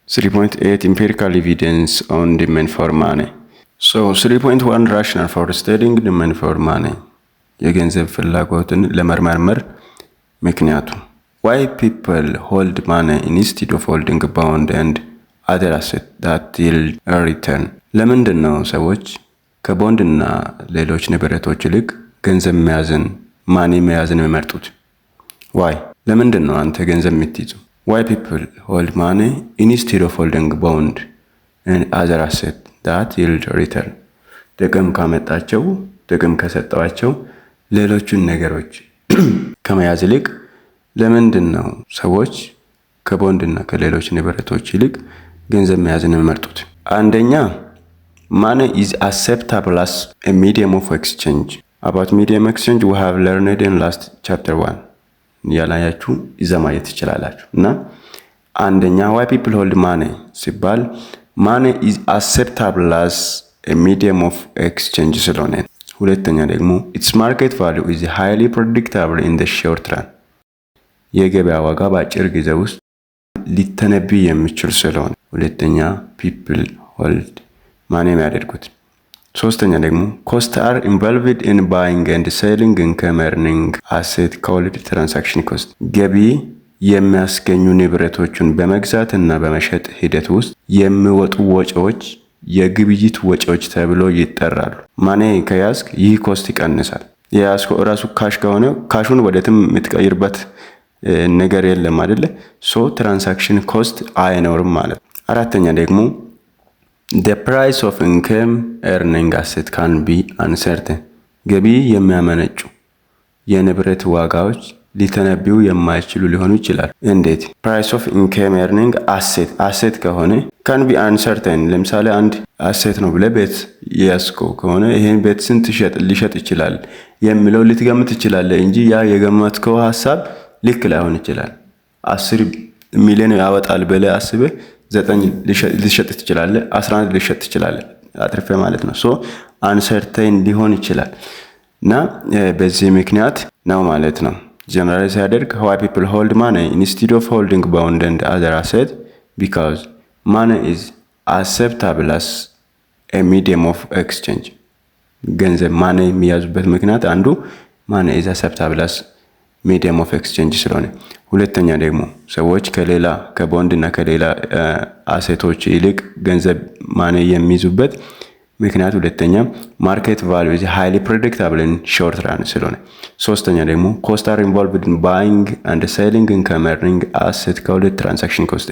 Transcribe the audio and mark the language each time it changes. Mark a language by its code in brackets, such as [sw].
[en] 3.8 empirical evidence on demand for money. So 3.1 rationale for stating demand for money. [am] የገንዘብ ፍላጎትን ለመመርመር ምክንያቱ [en] why people hold money instead of holding bond and other assets that yield a return. [am] ለምንድን ነው ሰዎች ከቦንድና ሌሎች ንብረቶች ይልቅ ገንዘብ መያዝን ማኒ መያዝን የሚመርጡት? why ለምንድን ነው አንተ ገንዘብ የምትይዘው? [en] why people hold money instead of holding bond and other assets that yield a return. [am] ጥቅም ካመጣቸው ጥቅም ከሰጠዋቸው ሌሎችን ነገሮች ከመያዝ ይልቅ ለምንድን ነው ሰዎች ከቦንድና ከሌሎች ንብረቶች ይልቅ ገንዘብ መያዝን የሚመርጡት? [en] አንደኛ money is acceptable as a medium of exchange. About medium exchange we have learned in last chapter 1 [am] ያላያችሁ ይዛ ማየት ትችላላችሁ። እና አንደኛ [en] why people hold money ሲባል money is acceptable as a medium of exchange [am] ስለሆነ። ሁለተኛ ደግሞ [en] its market value is highly predictable in the short run. [am] የገበያ ዋጋ በአጭር ጊዜ ውስጥ ሊተነብይ የሚችል ስለሆነ ሁለተኛ [en] people hold money [am] የሚያደርጉት። ሶስተኛ ደግሞ [en] costs are involved in buying and selling income earning asset called transaction cost. [am] ገቢ የሚያስገኙ ንብረቶችን በመግዛት እና በመሸጥ ሂደት ውስጥ የሚወጡ ወጪዎች የግብይት ወጪዎች ተብሎ ይጠራሉ። ማኔ ከያዝክ ይህ ኮስት ይቀንሳል። የያዝከው ራሱ ካሽ ከሆነ ካሹን ወደትም የምትቀይርበት ነገር የለም አይደለ? [en] ሶ ትራንሳክሽን ኮስት [am] አይኖርም ማለት። አራተኛ ደግሞ [en] the price of income earning asset can be uncertain. [am] ገቢ የሚያመነጩ የንብረት ዋጋዎች ሊተነብዩ የማይችሉ ሊሆኑ ይችላል። እንዴት? [en] price of income earning asset ከሆነ can be uncertain. [am] ለምሳሌ አንድ አሴት ነው ብለህ ቤት ያስከው ከሆነ ይሄን ቤት ስንት ሊሸጥ ይችላል የሚለው ልትገምት ትችላለህ እንጂ ያ የገመትከው ሐሳብ ልክ ላይሆን ይችላል። 10 ሚሊዮን ያወጣል ብለህ አስበህ 9 ሊሸጥ ትችላለህ፣ 11 ሊሸጥ ትችላለህ አትርፈ ማለት ነው። ሶ uncertain ሊሆን ይችላል እና በዚህ ምክንያት ነው ማለት ነው። ጀነራሊ ሲያደርግ [en] why people hold money instead of holding bond and other assets because money is acceptable as a medium of exchange. [am] ገንዘብ ማኒ የሚያዙበት ምክንያት አንዱ [en] money is acceptable as medium of exchange [am] ስለሆነ፣ ሁለተኛ ደግሞ ሰዎች ከሌላ ከቦንድ እና ከሌላ አሴቶች ይልቅ ገንዘብ ማኒ የሚይዙበት ምክንያት ሁለተኛ ማርኬት ቫልዩ [en] is highly predictable in short run [am] ስለሆነ፣ ሶስተኛ ደግሞ [en] costs are involved in buying and selling income earning asset called transaction cost.